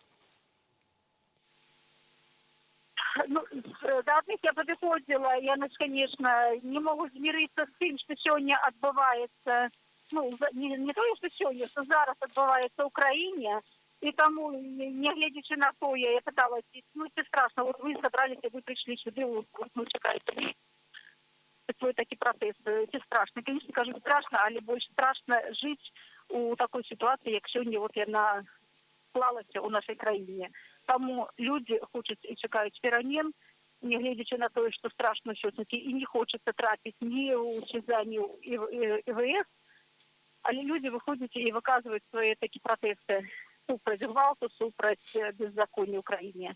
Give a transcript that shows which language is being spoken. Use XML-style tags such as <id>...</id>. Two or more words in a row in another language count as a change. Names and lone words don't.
<be>Ну, да адных я падыходзіла, яны ж, конечно, не могуць змірыцца з тым, што сёння адбываецца, ну, не тое, што сёння, што зараз адбываецца ў краіне, і таму, не гледзячы на тое, я пыталася,</be> <uk>ну, це страшно,</uk> <be>вот вы сабраліся, вы прыйшлі сюды, ну, чакаеце, свой такі пратэст,</be> <uk>це страшно.</uk> <be>Конечно, кажу, страшно, але больш страшно жыць у такой сітуацыі, як сёння вот яна склалася ў нашай краіне. Таму людзі хочуць і чакаюць перамен, не гледзячы на тое, што страшна ўсё-такі, і не хочацца трапіць ні ў СІЗА, ні ў ІВС, але людзі выходзяць і выказваюць свае такі пратэсты супраць гвалту, супраць беззаконня ў краіне.</be>